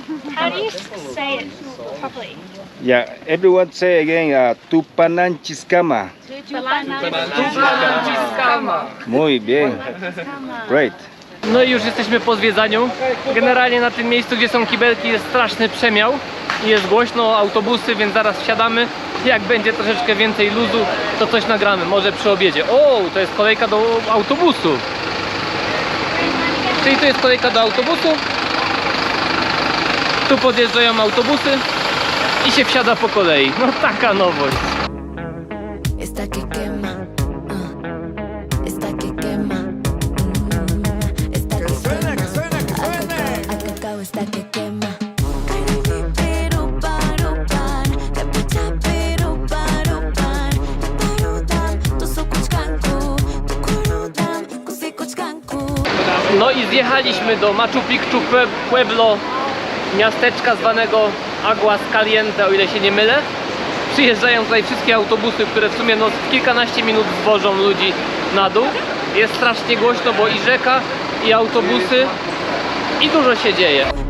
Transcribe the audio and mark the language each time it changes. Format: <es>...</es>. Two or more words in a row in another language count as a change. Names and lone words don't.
<en>How do you say it properly? Yeah, everyone say again,</en> <qu>Tupananchiscama.</qu> <es>Muy bien.</es> <en>Great.</en> <pl>No i już jesteśmy po zwiedzaniu. Generalnie na tym miejscu, gdzie są kibelki, jest straszny przemiał i jest głośno, autobusy, więc zaraz wsiadamy. Jak będzie troszeczkę więcej luzu, to coś nagramy, może przy obiedzie. O, to jest kolejka do autobusu. Czyli tu jest kolejka do autobusu. Tu podjeżdżają autobusy i się wsiada po kolei. No taka nowość.</pl> <es>Esta que quema, esta que quema, esta que quema, acá esta que quema.</es> <pl>No i zjechaliśmy do Machu Picchu Pueblo, miasteczka zwanego Aguas Caliente, o ile się nie mylę. Przyjeżdżają tutaj wszystkie autobusy, które w sumie no, w kilkanaście minut zwożą ludzi na dół. Jest strasznie głośno, bo i rzeka, i autobusy, i dużo się dzieje.</pl>